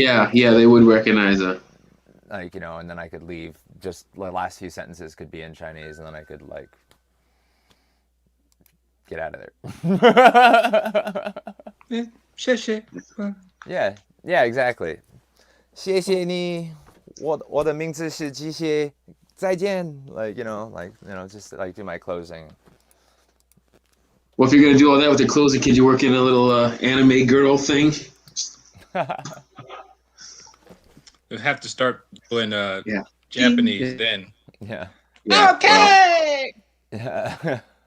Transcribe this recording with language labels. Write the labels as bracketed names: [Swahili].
[English] they would recognize it. And then I could leave. Just the last few sentences could be in Chinese, and then I could get out of there. Yeah, exactly. [Chinese] 谢谢你，我的名字是机械，再见. [English] Just do my closing. Well, if you're gonna do all that with the closing, could you work in a little anime girdle thing? You'll have to start doing Japanese then. Yeah. Okay. Yeah.